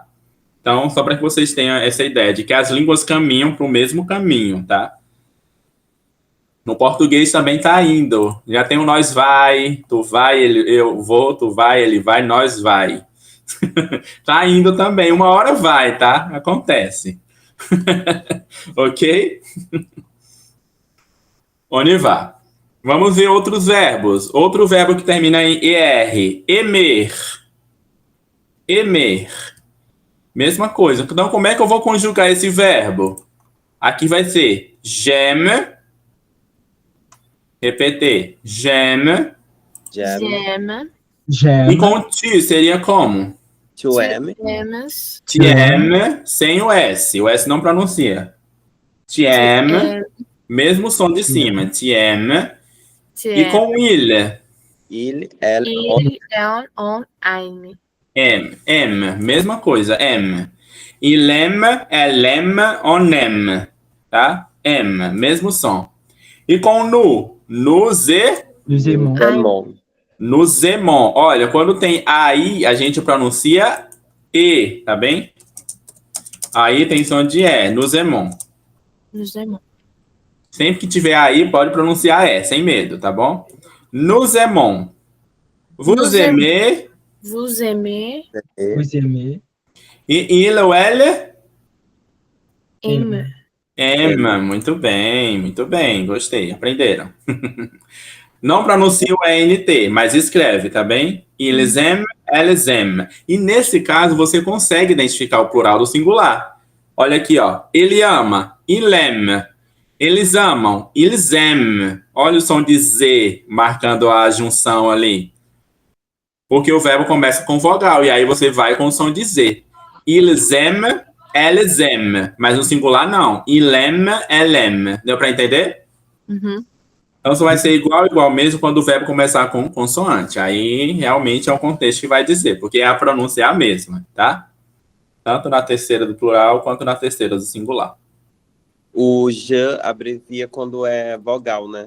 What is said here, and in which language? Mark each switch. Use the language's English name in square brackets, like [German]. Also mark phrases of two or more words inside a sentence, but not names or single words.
[Portuguese] Então, só para que vocês tenham essa ideia de que as línguas caminham para o mesmo caminho, tá? No português também tá indo. Já tem o nós vai, tu vai, eu vou, tu vai, ele vai, nós vai. Tá indo também. Uma hora vai, tá? Acontece. [French] Ok? On y va. [Portuguese] Vamos ver outros verbos. Outro verbo que termina em ER. Emer. Emer. Mesma coisa. Então, como é que eu vou conjugar esse verbo? Aqui vai ser j'aime. Repetir. [French] J'aime. J'aime. J'aime. [Portuguese] E com tu seria como? [French] Tu aimes. aimes. Tu aimes, [Portuguese] sem o S. O S não pronuncia. [French] Tu aimes, [Portuguese] mesmo som de cima. [French] Tu aimes. Tu [Portuguese] E com il. [French] Il, elle, on. Il, on, aime. Aime, [Portuguese] mesma coisa, [French] aime. Il aime, elle aime, on aime. [Portuguese] Tá? Aime, mesmo som. E com nous. Nous [French] Nous aimons. Aimons. Nous aimons. [Portuguese] Olha, quando tem aí, a gente pronuncia E, tá bem? Aí tem som de E. [French] Nous aimons. Nous aimons. [Portuguese] Sempre que tiver aí, pode pronunciar E, sem medo, tá bom? [French] Nous aimons. Vous Nous aimez. Vous aimez. Vous aimez. E il ou elle? Aime. Aime. [Portuguese] Muito bem. Gostei. Aprenderam. Não pronuncia o ENT, mas escreve, tá bem? [French] Ils aiment, elles aiment. [Portuguese] E nesse caso, você consegue identificar o plural do singular. Olha aqui, ó. Ele ama, [French] il aime. [Portuguese] Eles amam, [French] ils aiment. [Portuguese] Olha o som de Z marcando a junção ali. Porque o verbo começa com vogal, e aí você vai com o som de Z. [French] Ils aiment, elles aiment. [Portuguese] Mas no singular, não. [French] Il aime, elle aime. [Portuguese] Deu para entender? Uhum. Então, isso vai ser igual mesmo quando o verbo começar com consoante. Aí, realmente, é um contexto que vai dizer, porque a pronúncia é a mesma, tá? Tanto na terceira do plural, quanto na terceira do singular. O je abrevia quando é vogal, né?